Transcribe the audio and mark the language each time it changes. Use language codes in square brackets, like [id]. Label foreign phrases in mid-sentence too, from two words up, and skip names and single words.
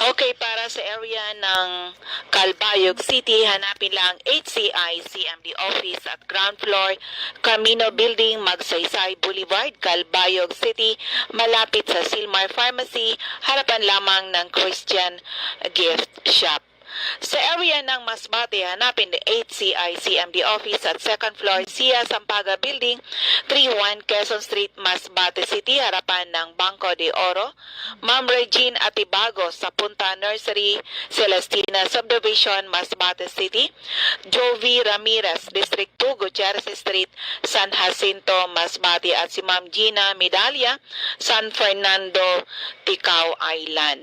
[tl] Okay, para sa area ng Calbayog City, hanapin lang HCI-CMD office at [en] ground floor, [tl] Camino Building, Magsaysay Boulevard, Calbayog City, malapit sa Silmar Pharmacy, harapan lamang ng Christian Gift Shop. Sa area ng Masbate, hanapin the HCI-CMD office at [en] second floor, [tl] Sia Sampaga Building, 31 Quezon Street, Masbate City, harapan ng Banco de Oro. Ma'am Regine Atibago sa Punta Nursery, Celestina Subdivision, Masbate City. Jovi Ramirez, District 2, Gutierrez Street, San Jacinto, Masbate, at si Ma'am Gina Medalia, San Fernando, Ticao Island.